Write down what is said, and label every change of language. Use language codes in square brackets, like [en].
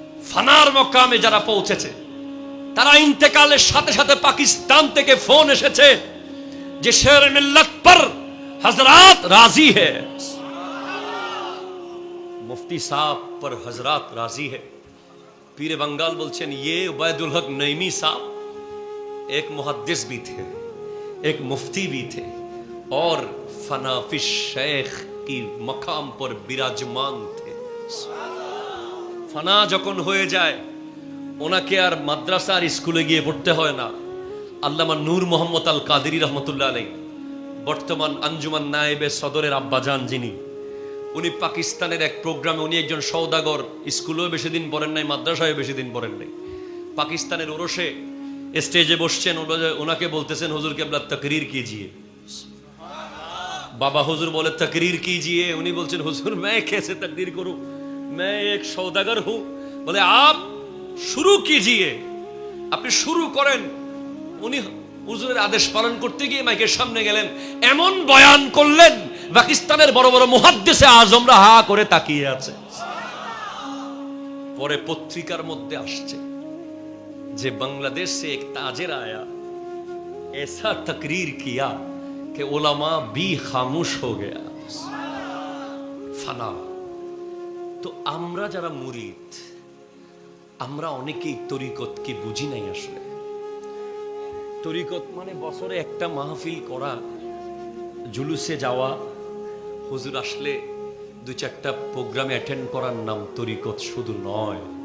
[bn] ফানার মকামে যারা পৌঁছেছে, তারা ইন্তেকালের সাথে সাথে পাকিস্তান থেকে ফোন এসেছে যে [hi] শের মিল্লাত পর হযরত রাজি है, मुफ्ती साहब पर हजरत राजी है। पीर बंगाल बोलছেন, ये उबैदुल हक नईमी साहब एक मुहद्दिस भी थे, एक मुफ्ती भी थे और फना फिश शेख की मकाम पर विराजमान थे। [bn] ফানা যখন হয়ে যায়, ওনাকে আর মাদ্রাসা আর স্কুলে গিয়ে পড়তে হয় না। আল্লামা নূর মোহাম্মদ আল কাদেরী রহমতুল্লাহ আলাইহি, বর্তমান আঞ্জুমান নায়েবে সদরের আব্বাজান যিনি, উনি পাকিস্তানের এক প্রোগ্রামে, উনি একজন সওদাগর, স্কুলেও বেশি দিন পড়েন নাই, মাদ্রাসায় বেশি দিন পড়েন নাই। পাকিস্তানের ওরসে স্টেজে বসছেন, ওনাকে বলতেছেন, [hi] হুজুর কেবলা তকরীর कीजिए। बाबा हुजूर बोले तकरीर कीजिए। उन्हीं बोलते हुजूर मैं कैसे तकरीर करूं, मैं एक सौदागर हूं। बोले आप शुरू कीजिए, [bn] আপনি শুরু করেন। উনি হুজুরের আদেশ পালন করতে গিয়ে মাইকের সামনে গেলেন, এমন বয়ান করলেন, পাকিস্তানের বড় বড় মুহাদ্দিসে আজমরা হা করে তাকিয়ে আছে। পরে পত্রিকার মধ্যে আসছে যে বাংলাদেশ [hi] से एक ताजिर आया, ऐसा तकरीर किया कि उलमा भी खामोश हो गया। [bn] ফানা। তো আমরা যারা মুরিদ, আমরা অনেকেই তরিকত কি বুঝি নাই আসলে। তরিকত মানে বছরে একটা মাহফিল করা, জুলুসে যাওয়া, হুজুর আসলে 2-4টা প্রোগ্রামে অ্যাটেন্ড করার নাম তরিকত শুধু নয়।